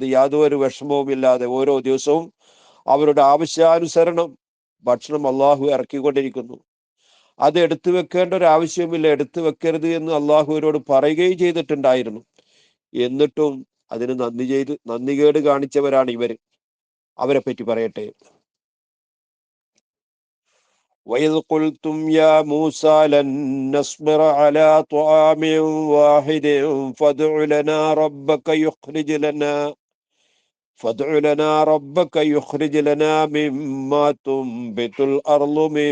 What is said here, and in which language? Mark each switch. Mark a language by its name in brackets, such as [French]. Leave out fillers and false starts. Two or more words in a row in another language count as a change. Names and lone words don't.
[Malayalam] യാതൊരു വിഷമവും ഇല്ലാതെ ഓരോ ദിവസവും അവരുടെ ആവശ്യാനുസരണം ഭക്ഷണം അള്ളാഹു ഇറക്കിക്കൊണ്ടിരിക്കുന്നു. അത് എടുത്തു വെക്കേണ്ട ഒരു ആവശ്യമില്ല, എടുത്തു വെക്കരുത് എന്ന് അള്ളാഹുവിനോട് പറയുകയും ചെയ്തിട്ടുണ്ടായിരുന്നു. എന്നിട്ടും അതിന് നന്ദികേട് കാണിച്ചവരാണ് ഇവർ. അവരെ പറ്റി പറയട്ടെ. [Arabic] وَإِذْ قُلْتُمْ يَا مُوسَى لَن نَّصْبِرَ عَلَى طَعَامٍ وَاحِدٍ فادع لنا ربك يخرج لنا مما تنبت الأرض من